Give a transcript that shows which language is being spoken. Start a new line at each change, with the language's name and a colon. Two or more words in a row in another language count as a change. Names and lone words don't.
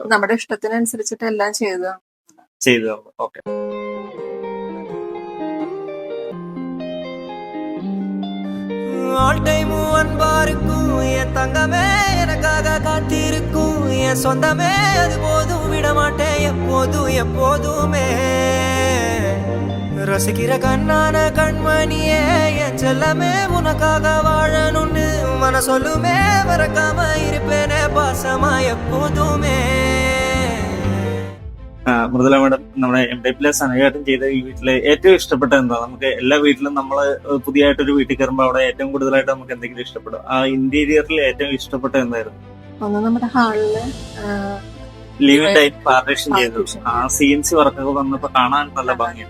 Malayalam: നമ്മുടെ ഇഷ്ടത്തിനനുസരിച്ചിട്ട് എല്ലാം ചെയ്തു ചെയ്തു. ഓക്കെ.
Tamil: ஆல் டைமும் அன்பா இருக்கும் என் தங்கமே, எனக்காக காத்திருக்கும் என் சொந்தமே, அது போதும் விட மாட்டேன் எப்போதும் எப்போதுமே. ரசிக்கிற கண்ணான கண்மணியே என் செல்லமே, உனக்காக வாழணும்னு மன சொல்லுமே, மறக்காம இருப்பேனே பாசமா எப்போதுமே.
Malayalam: മൃദുല മാഡം, നമ്മുടെ MTech സനയായിട്ടും ചെയ്ത ഈ വീട്ടില് ഏറ്റവും ഇഷ്ടപ്പെട്ട എന്താ? നമുക്ക് എല്ലാ വീട്ടിലും നമ്മള് പുതിയതായിട്ടൊരു വീട്ടിൽ കയറുമ്പോൾ അവിടെ ഏറ്റവും കൂടുതലായിട്ട് നമുക്ക് എന്തെങ്കിലും ഇഷ്ടപ്പെടും? ആ ഇന്റീരിയറിൽ ഏറ്റവും ഇഷ്ടപ്പെട്ട എന്തായിരുന്നു? ഒന്ന് നമ്മുടെ ഹാളില്
English: living type partition
Malayalam: ചെയ്തു. ആ CNC വർക്കൊക്കെ വന്നപ്പോ കാണാൻ നല്ല ഭംഗിയുണ്ട്.